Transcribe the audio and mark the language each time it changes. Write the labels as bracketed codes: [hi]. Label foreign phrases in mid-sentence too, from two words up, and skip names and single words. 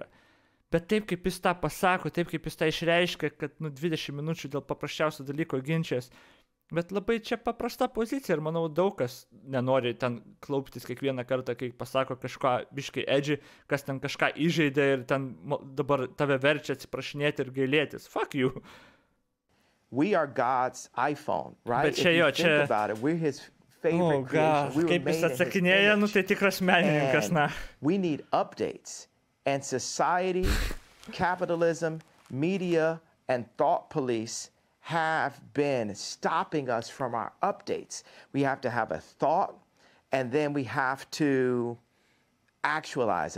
[lt] Bet taip, kaip jis tą pasako, taip, kaip jis tą išreiškia, kad 20 minučių dėl paprasčiausio dalyko ginčės. Bet labai čia paprasta pozicija ir manau daug kas nenori ten klauptis kiekvieną kartą, kai pasako kažką biškai edgy, kas ten kažką įžeidė ir ten dabar tave verčia atsiprašinėti ir gailėtis. [en] Fuck you. We are God's iPhone, right? [lt] Bet čia jo, čia... [en] About it, we're his favorite creation. We were [lt] kaip jis [en] made in his [lt] atsakinėja, [en] image. [lt] tai tikras menininkas, na. [en] We need updates. And society, capitalism, media, and thought police have been stopping us from our updates. We have to have a thought, and then we have to actualize it.